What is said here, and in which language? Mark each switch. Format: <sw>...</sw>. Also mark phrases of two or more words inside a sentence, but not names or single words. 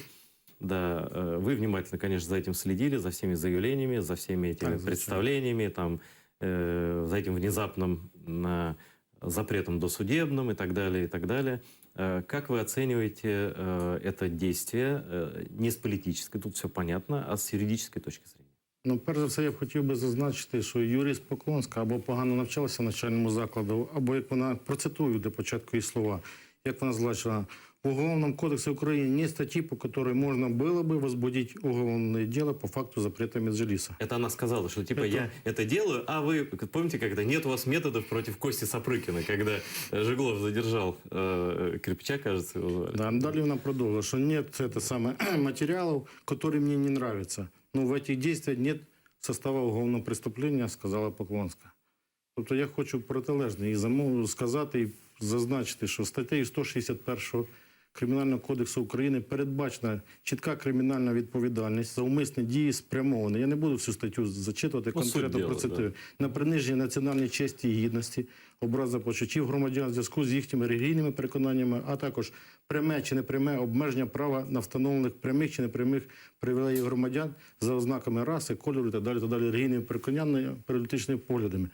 <ru>Да, вы внимательно, конечно, за этим следили, за всеми заявлениями, за всеми этими представлениями, там, за этим внезапным запретом досудебным и так далее, и так далее. Как вы оцениваете это действие не с политической, тут все понятно, а с юридической точки зрения?</ru> <uk>Перш за все, я б хотів би зазначити, що юрист Поклонська або погано навчалася в навчальному закладу, або, як вона, процитую для початку її слова, як вона зазначила,</uk> <ru>в Уголовном кодексе Украины нет статьи, по которой можно было бы возбудить уголовное дело по факту запрета Меджлиса. Это она сказала, что типа я это делаю, а вы помните, когда нет у вас методов против Кости Сапрыкина, когда Жиглов задержал Кирпича, кажется, его звали. Да, далее она продолжила, что нет материалов, которые мне не нравятся. Но в этих действиях нет состава уголовного преступления, сказала Поклонська.</ru> <uk>Тобто я хочу протилежне і сказати, і зазначити, що статтею 161 Кримінального кодексу України передбачена чітка кримінальна відповідальність за умисні дії спрямовані. Я не буду всю статтю зачитувати, конкретно процитую. На приниження національної честі і гідності, образа почуттів громадян в зв'язку з їхніми релігійними переконаннями, а також пряме чи непряме обмеження права на встановлених прямих чи непрямих привілеїв громадян за ознаками раси, кольору і так далі, релігійними переконаннями, політичними поглядами.</uk>